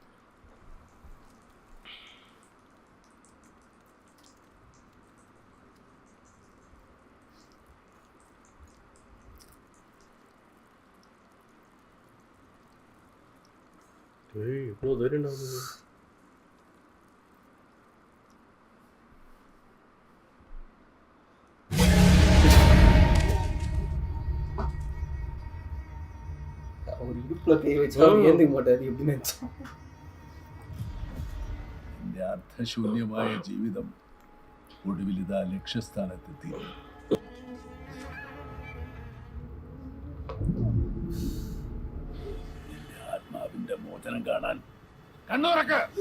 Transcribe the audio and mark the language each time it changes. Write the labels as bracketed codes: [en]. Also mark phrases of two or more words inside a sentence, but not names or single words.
[ta] ஏய் இவ்வளோ தைரியம் ஆகுது. அவர் இடுப்புல கை வச்சு அவர் ஏந்துக்க மாட்டாரு எப்படின்னு நினைச்சேன். [ml] എന്റെ അർത്ഥശൂന്യമായ ജീവിതം ഒടുവിൽ ഇതാ ലക്ഷ്യസ്ഥാനത്തെത്തി. എന്റെ ആത്മാവിന്റെ മോചനം കാണാൻ കണ്ണുറക്ക.